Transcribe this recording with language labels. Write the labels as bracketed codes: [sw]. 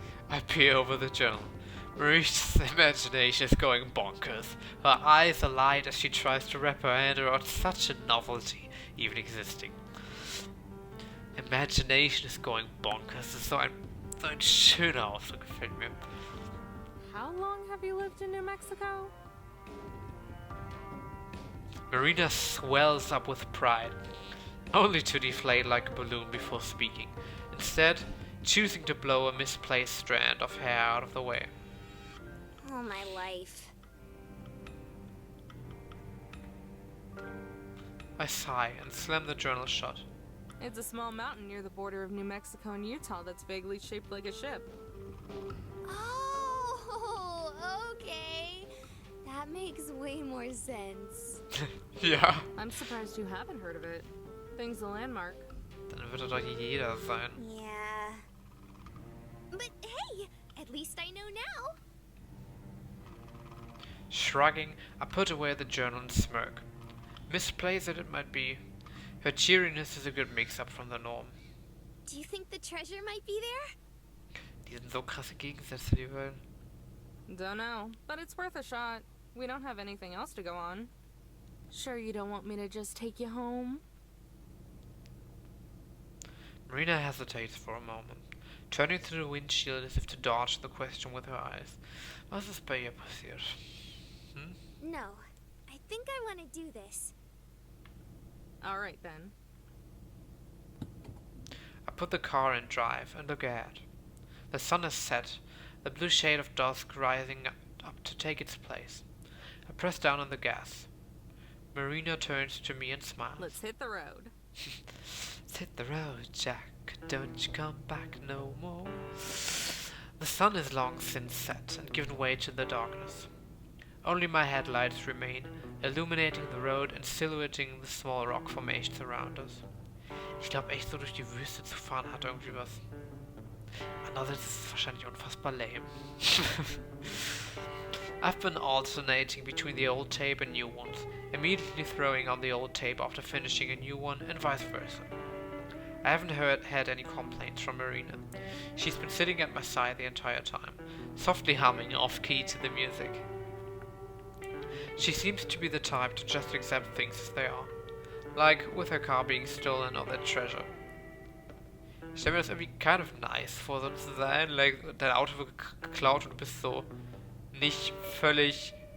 [en] I peer over the journal. Marie's imagination is going bonkers. Her eyes alight as she tries to wrap her hand around such a novelty even existing. Imagination is going bonkers. [de] Das ist so ein schöner Ausdruck, gefällt mir. [en] How long have you lived in New Mexico? Marina swells up with pride, only to deflate like a balloon before speaking, instead choosing to blow a misplaced strand of hair out of the way. Oh, my life. I sigh and slam the journal shut. It's a small mountain near the border of New Mexico and Utah that's vaguely shaped like a ship. Oh, okay. That makes way more sense. [de] Ja. [en] I'm surprised you haven't heard of it. Thing's a landmark. [de] Dann wird er doch jeder sein. [en] Yeah. But hey, at least I know now. Shrugging, I put away the journal and smirk. Misplaced it might be. Her cheeriness is a good mix-up from the norm. Do you think the treasure might be there? [de] Die sind so krasse Gegensätze, die beiden. [en] Don't know, but it's worth a shot. We don't have anything else to go on. Sure you don't want me to just take you home? Marina hesitates for a moment, turning to the windshield as if to dodge the question with her eyes. [de] Was ist bei ihr passiert? [en] No, I think I want to do this. Alright then. I put the car in drive and look ahead. The sun has set, the blue shade of dusk rising up to take its place. I press down on the gas. Marina turns to me and smiles. Let's hit the road. Let's hit the road, Jack. Don't you come back no more. The sun is long since set and given way to the darkness. Only my headlights remain, illuminating the road and silhouetting the small rock formations around us. [de] Ich glaube echt, so durch die Wüste zu fahren hat irgendwie was. Andererseits ist es wahrscheinlich unfassbar lame. [en] I've been alternating between the old tape and new ones, immediately throwing on the old tape after finishing a new one, and vice versa. I haven't had any complaints from Marina. She's been sitting at my side the entire time, softly humming off-key to the music. She seems to be the type to just accept things as they are, like with her car being stolen or that treasure. [de] Ich stelle mir das irgendwie [en] kind of nice [de] vor, so zu sein, like, dein Auto wird geklaut und du bist so nicht völlig...